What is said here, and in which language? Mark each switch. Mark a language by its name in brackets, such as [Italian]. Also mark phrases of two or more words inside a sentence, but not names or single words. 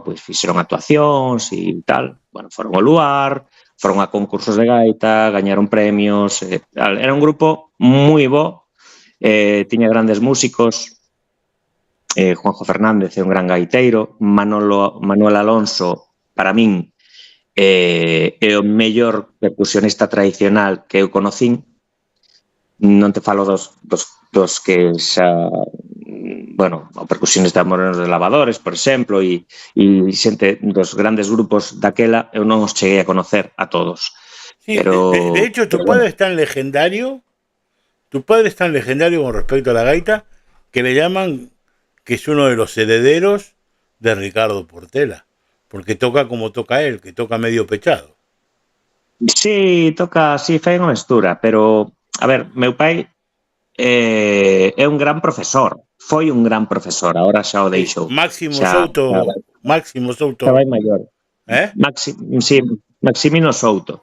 [Galician] Pois fixeron actuacións e tal, bueno, foron ao luar, foron a concursos de gaita, gañaron premios, era un grupo moi bo, tiña grandes músicos, Juanjo Fernández é un gran gaiteiro, Manuel Alonso, para min, é o mellor percusionista tradicional que eu conocín. Non te falo dos que xa, bueno, o percusionista Morenos de Lavadores, por exemplo, e xente dos grandes grupos daquela, eu non os cheguei a conocer a todos. [Spanish] Sí, pero de hecho, tu padre es tan legendario con respecto a la gaita, que le llaman que es uno de los herederos de Ricardo Portela, porque toca como toca él, [Galician] que toca medio pechado. Sí, toca, sí, fai unha mestura, pero, a ver, meu pai é un gran profesor, foi un gran profesor, ahora xa o deixou. Máximo Xa Souto, vai maior. Sí, Maximino Souto.